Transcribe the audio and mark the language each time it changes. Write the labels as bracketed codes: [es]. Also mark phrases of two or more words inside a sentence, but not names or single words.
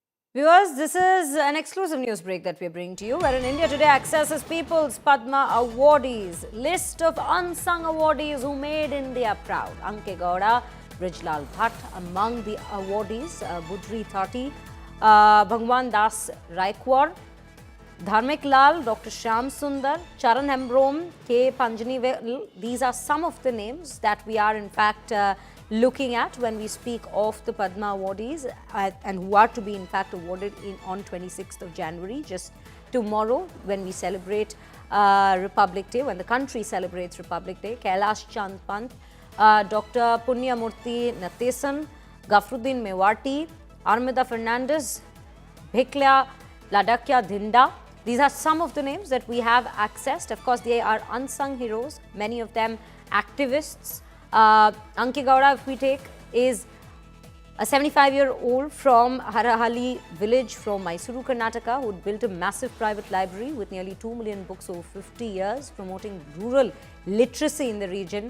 [en] Viewers, this is an exclusive news break that we are bringing to you, wherein India Today accesses People's Padma awardees. List of unsung awardees who made India proud. Anke Gowda, Brijlal Bhatt among the awardees. Budri Thati, Bhagwan Das Raikwar, Dharmik Lal, Dr. Shyam Sundar, Charan Hembrom, K. Panjani. These are some of the names that we are in fact looking at when we speak of the Padma awardees and who are to be in fact awarded on 26th of January, just tomorrow when we celebrate Republic Day, when the country celebrates Republic Day. Kailash Chand Pant, Dr. Punyamurthy Natesan, Gafruddin Mewati, Armida Fernandez, Bhiklia Ladakya Dhinda. These are some of the names that we have accessed. Of course, they are unsung heroes, many of them activists. Anke Gowda, if we take, is a 75-year-old from Harahalli village from Mysuru, Karnataka, who built a massive private library with nearly 2 million books over 50 years, promoting rural literacy in the region.